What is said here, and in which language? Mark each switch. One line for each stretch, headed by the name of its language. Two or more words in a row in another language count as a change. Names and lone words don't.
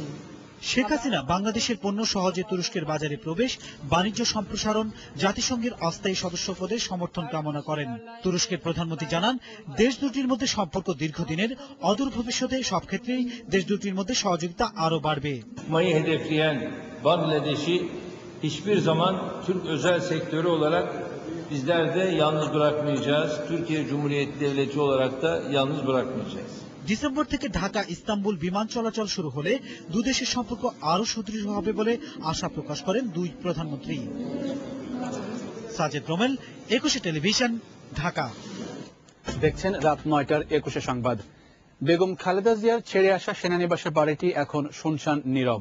Bangla: শেখ হাসিনা বাংলাদেশের পণ্য সহজে তুরস্কের বাজারে প্রবেশ, বাণিজ্য সম্প্রসারণ, জাতিসংঘের অস্থায়ী সদস্য পদের সমর্থন কামনা করেন। তুরস্কের প্রধানমন্ত্রী জানান, দেশ দুটির মধ্যে সম্পর্ক দীর্ঘদিনের, অদূর ভবিষ্যতে সব ক্ষেত্রেই দেশ দুটির মধ্যে সহযোগিতা আরো বাড়বে।
Turkish: Bangladeş'i hiçbir zaman Türk özel sektörü olarak bizler de yalnız bırakmayacağız. Türkiye Cumhuriyeti Devleti olarak da yalnız bırakmayacağız.
Bangla: ডিসেম্বর থেকে ঢাকা ইস্তাম্বুল বিমান চলাচল শুরু হলে দুদেশের সম্পর্ক আরো সুদৃঢ় হবে বলে আশা প্রকাশ করেন দুই প্রধানমন্ত্রী। সাজেদ রোমেল, 21 টেলিভিশন, ঢাকা। দেখছেন রাত 9টার 21 সংবাদ। বেগম খালেদা জিয়ার ছেড়ে আসা সেনানিবাসের বাড়িটি এখন শুনশান নীরব।